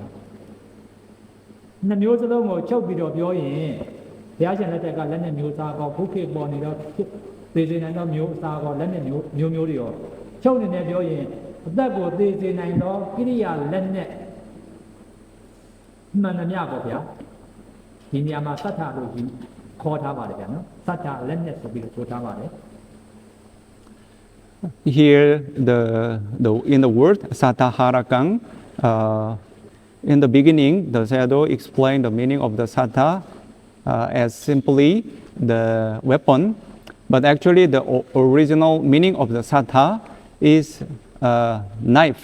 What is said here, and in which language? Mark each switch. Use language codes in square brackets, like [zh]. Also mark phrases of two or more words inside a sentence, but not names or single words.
[my] နှမျိုးစလုံးကိုချုပ်ပြီးတော့ပြောရင်ဘုရားရှင်လက်ထက်ကလက်နက်မျိုးစားကောခုခေတ်ပေါ်နေတော့သေစေနိုင်တော့မျိုးစားကောလက်နက်မျိုးတွေရောချုပ်နေတယ်ပြောရင်အသက်ကိုသေစေနိုင်တော့ကိရိယာလက်နက်မှန်သမျှပေါ့ဗျာဒီနေရာမှာစัจလို့ခေါ်ထားပါတယ်ဗျာနော်စัจလက်နက်ဆိုပြီးဆိုထားပါတယ် [en] Here in the word Satthaharakang, in the beginning the Sayadaw explained the meaning of the Sattha as simply the weapon, but actually the original meaning of the Sattha is knife.